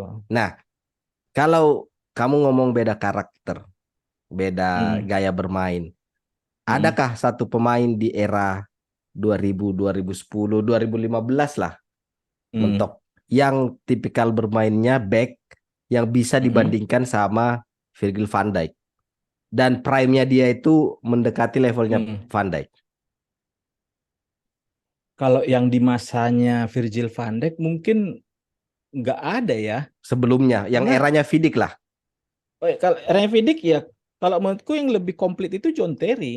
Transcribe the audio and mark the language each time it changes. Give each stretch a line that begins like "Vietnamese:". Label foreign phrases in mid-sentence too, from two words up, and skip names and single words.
Indonesian: Nah, kalau kamu ngomong beda karakter, beda Mm-mm. gaya bermain, Mm-mm. adakah satu pemain di era 2000, 2010, 2015 lah, Mm-mm. mentok, yang tipikal bermainnya back yang bisa Mm-mm. dibandingkan sama Virgil van Dijk dan prime-nya dia itu mendekati levelnya Mm-mm. Van Dijk. Kalau yang di masanya Virgil van Dijk mungkin nggak ada ya. sebelumnya, yang Karena eranya Vidic lah. kalau Vidic ya, kalau menurutku yang lebih komplit itu John Terry.